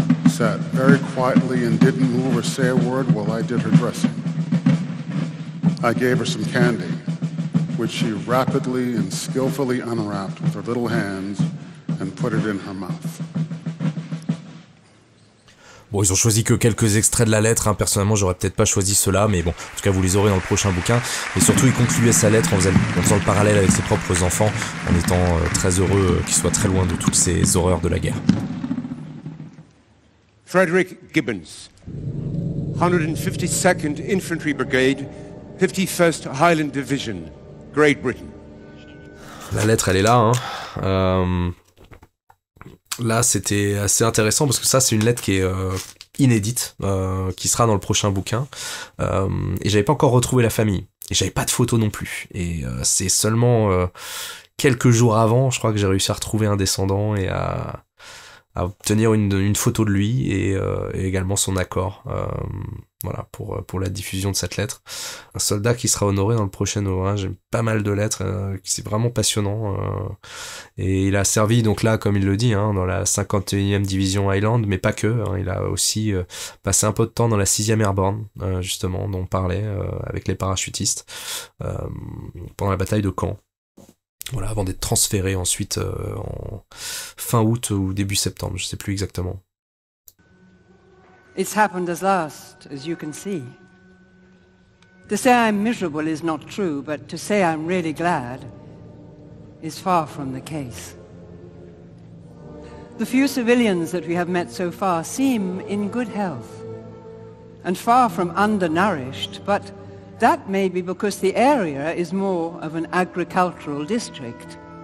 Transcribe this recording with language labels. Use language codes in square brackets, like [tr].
[en] Sat very quietly and didn't move or say a word while I did her dressing. I gave her some candy, which she rapidly and skillfully unwrapped with her little hands and put it in her mouth. [fr] Bon, ils ont choisi que quelques extraits de la lettre, hein. Personnellement j'aurais peut-être pas choisi ceux-là, mais bon, en tout cas vous les aurez dans le prochain bouquin. Et surtout il concluait sa lettre en faisant le parallèle avec ses propres enfants, en étant très heureux qu'ils soient très loin de toutes ces horreurs de la guerre. [en] Frederick Gibbons, 152nd Infantry Brigade, 51st Highland Division, Great Britain. [fr] La lettre elle est là, hein. Là, c'était assez intéressant parce que ça, c'est une lettre qui est inédite, qui sera dans le prochain bouquin. Et j'avais pas encore retrouvé la famille. Et j'avais pas de photo non plus. Et c'est seulement quelques jours avant, je crois que j'ai réussi à retrouver un descendant et à obtenir une photo de lui et également son accord. Voilà, pour la diffusion de cette lettre. Un soldat qui sera honoré dans le prochain ouvrage. J'ai pas mal de lettres, c'est vraiment passionnant. Et il a servi, donc là, comme il le dit, hein, dans la 51e division Highland, mais pas que. Hein, il a aussi passé un peu de temps dans la 6e Airborne, justement, dont on parlait, avec les parachutistes, pendant la bataille de Caen. Voilà, avant d'être transféré ensuite en fin août ou début septembre, je sais plus exactement. [en] It's happened as last, as you can see. To say I'm miserable is not true, but to say I'm really glad is far from the case. The few civilians that we have met so far seem in good health and far from undernourished, but that may be because the area is more of an agricultural district.